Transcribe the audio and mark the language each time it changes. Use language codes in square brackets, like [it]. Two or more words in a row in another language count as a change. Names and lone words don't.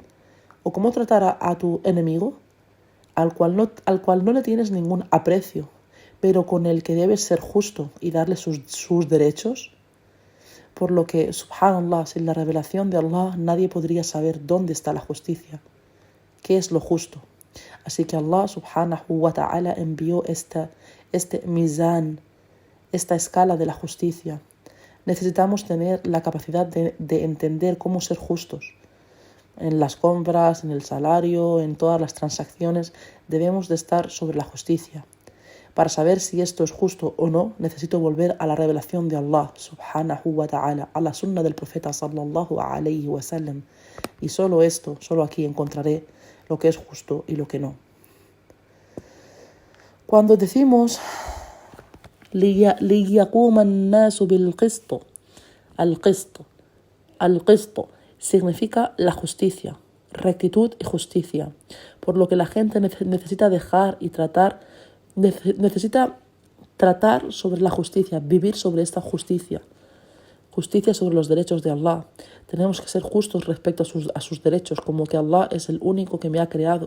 [es] ¿O cómo tratar a tu enemigo, al cual no le tienes ningún aprecio, pero con el que debes ser justo y darle sus derechos? Por lo que, subhanallah, sin la revelación de Allah, nadie podría saber dónde está la justicia, qué es lo justo. Así que Allah [ar] سبحانه وتعالى [es] envió este mizan, esta escala de la justicia. Necesitamos tener la capacidad de entender cómo ser justos. En las compras, en el salario, en todas las transacciones, debemos de estar sobre la justicia. Para saber si esto es justo o no, necesito volver a la revelación de Allah [ar] سبحانه وتعالى, [es] a la sunna del profeta [ar] صلى الله عليه وسلم. [es] Y solo aquí encontraré lo que es justo y lo que no. Cuando decimos [ar] لِيَقُومَ النَّاسُ بِالْقِسْطِ, [es] al-qist significa la justicia, rectitud y justicia, por lo que la gente necesita tratar sobre la justicia, vivir sobre esta justicia sobre los derechos de Allah. Tenemos que ser justos respecto a sus derechos, como que Allah es el único que me ha creado.